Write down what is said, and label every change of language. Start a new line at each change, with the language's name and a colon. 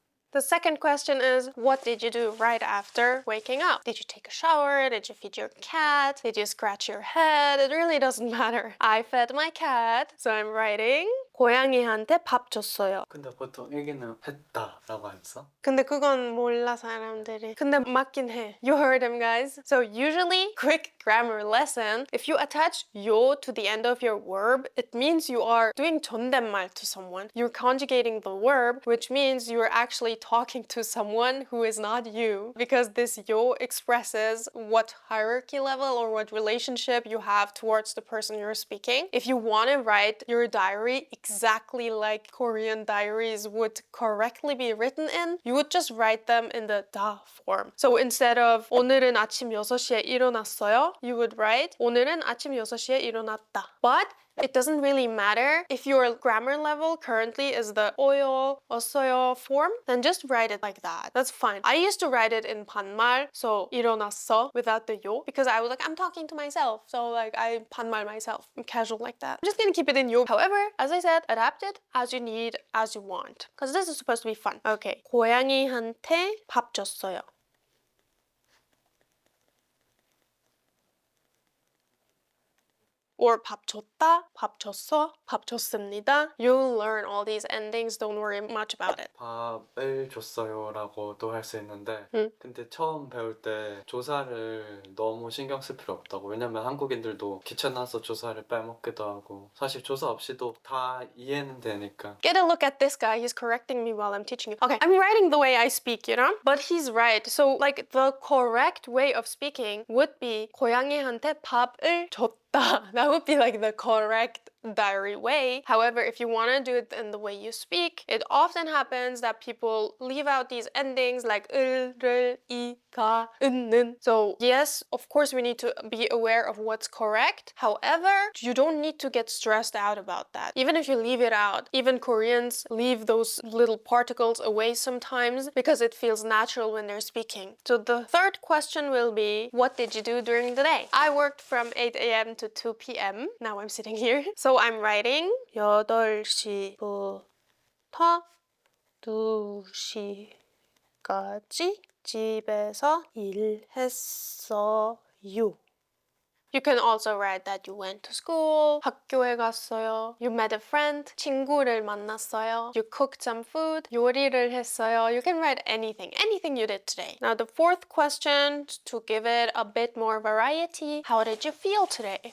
English: The second question is, what did you do right after waking up? Did you take a shower? Did you feed your cat? Did you scratch your head? It really doesn't matter. I fed my cat, so I'm writing
Korean: 고양이한테 밥 줬어요. 근데 보통 일기는 했다라고 안 써? 근데 그건 몰라 사람들이. 근데 맞긴 해.
English: You heard him, guys. So usually, quick grammar lesson, if you attach 요 to the end of your verb, it means you are doing 존댓말 to someone. You're conjugating the verb, which means you're actually talking to someone who is not you, because this 요 expresses what hierarchy level or what relationship you have towards the person you're speaking. If you want to write your diary exactly like Korean diaries would correctly be written in, you would just write them in the da form. So instead of
Korean: 오늘은 아침 6시에 일어났어요,
English: you would write
Korean: 오늘은 아침 6시에 일어났다.
English: But it doesn't really matter if your grammar level currently is the 어요, 어서요 form, then just write it like that. That's fine. I used to write it in 반말, so 일어났어 without the 요, because I was like, I'm talking to myself, so like I 반말 myself. I'm casual like that. I'm just gonna keep it in 요. However, as I said, adapt it as you need, as you want, because this is supposed to be fun. Okay,
Korean: 고양이한테 밥 줬어요. Or 밥 줬다, 밥 줬어, 밥 줬습니다.
English: You'll learn all these endings, don't worry much about it.
Korean: 밥을 줬어요 라고도 할 수 있는데 근데 처음 배울 때 조사를 너무 신경 쓸 필요 없다고. 왜냐면 한국인들도 귀찮아서 조사를 빼먹기도 하고 사실 조사 없이도 다 이해는 되니까.
English: Get a look at this guy, he's correcting me while I'm teaching you. Okay, I'm writing the way I speak, you know? But he's right. So like the correct way of speaking would be
Korean: 고양이한테 밥을 줬다.
English: That would be like the correct diary way. However, if you want to do it in the way you speak, it often happens that people leave out these endings like 을, 를, 이, 가, 는. So yes, of course we need to be aware of what's correct. However, you don't need to get stressed out about that. Even if you leave it out, even Koreans leave those little particles away sometimes because it feels natural when they're speaking. So the third question will be, what did you do during the day? I worked from 8 a.m. to 2 p.m. Now I'm sitting here. So I'm writing
Korean: 8시부터 2시까지 집에서 일했어요.
English: You can also write that you went to school,
Korean: 학교에 갔어요.
English: You met a friend,
Korean: 친구를 만났어요.
English: You cooked some food,
Korean: 요리를 했어요.
English: You can write anything you did today. Now the fourth question, to give it a bit more variety, how did you feel today?